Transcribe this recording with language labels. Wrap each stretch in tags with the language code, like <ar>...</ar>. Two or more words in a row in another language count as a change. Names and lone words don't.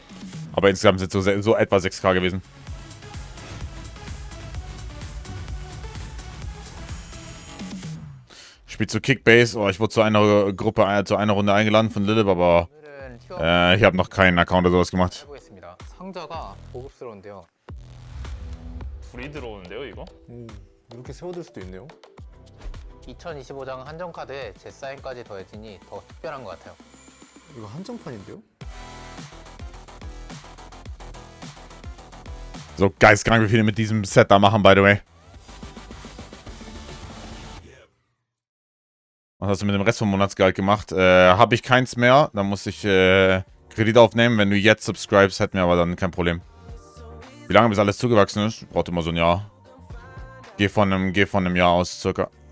<de>Aber insgesamt sind es so etwa 6K gewesen. Spielt zu Kickbase. Oh, ich wurde zu einer Gruppe, zu einer Runde eingeladen von Lilith, aber ich habe noch keinen Account oder sowas gemacht.</de> <ko>상자가 고급스러운데요. 불이 들어오는데요, 이거? 이렇게 세워둘 수도 있네요. 2025장 한정 카드에 제 사인까지 더해지니 더 특별한 것 같아요. 이거 한정판인데요?</ko> <de>So geistkrank, wie viele mit diesem Set da machen,</de> <en>by the way.</en> <de>Was hast du mit dem Rest vom Monatsgehalt gemacht? Habe ich keins mehr. Da muss ich Kredit aufnehmen. Wenn du jetzt subscribest, hätten wir aber dann kein Problem. Wie lange bis alles zugewachsen ist? Braucht immer so ein Jahr. Geh von einem Jahr aus, circa.</de>